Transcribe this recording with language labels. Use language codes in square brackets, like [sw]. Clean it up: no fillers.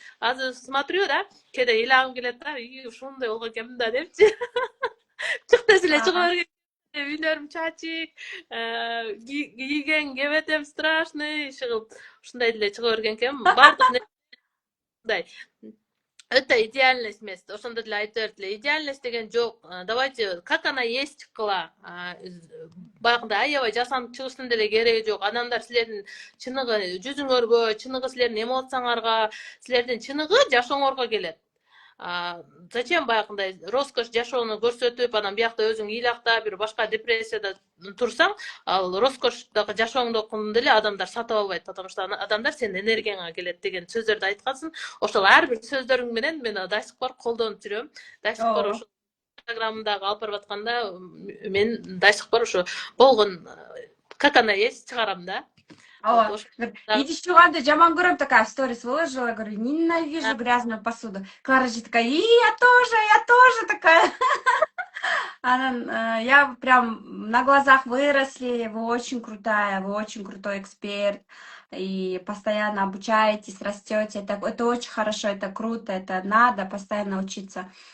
[ky] Азыр [ru] смотрю [ky] да, кээде ыйлагым келет да, ушундай болгон экенмин да депчи. Чык десе эле чыга берген. Үйлөрүм чачык, кийген кебетем [ru] страшный, [ky] ушундай деле чыга берген экенмин. Бардык мындай [ru] это идеальность [ky] емес. Ошондо деле айтып берет эле, идеальность деген жок. [ru] Давайте, как она есть [ky] кыла. Баягындай аябай жасанып чыгыштын деле кереги жок. Адамдар силердин чыныгы жүзүңөргө, чыныгы силердин эмоцияңарга, силердин чыныгы жашооңорго келет. [ru] Зачем [ky] баягындай роскош жашоону көрсөтүп, анан биякта өзүң ыйлакта бир башка депрессияда турсаң, ал роскоштогу жашооңдокун деле адамдар сатып албайт, [ru] потому что [ky] адамдар сенин энергияңа келет деген сөздөрдү айткансың. Ошол ар бир сөздөрүң менен мен [ru] до сих пор [ky] колдонуп жүрөм. До сих пор ошо инстаграмдагы алып барып атканда мен до сих пор ошо болгон [ru] как она есть [ky] чыгарам да. Идиш жуганда жаман көрөм, [ru] такая в сторис выложила, говорю, ненавижу грязную посуду. Клара же такая, и я тоже такая. Я прям на глазах выросли, вы очень крутая, вы очень крутой эксперт, и постоянно обучаетесь, растете, это очень хорошо, это круто, это надо постоянно учиться.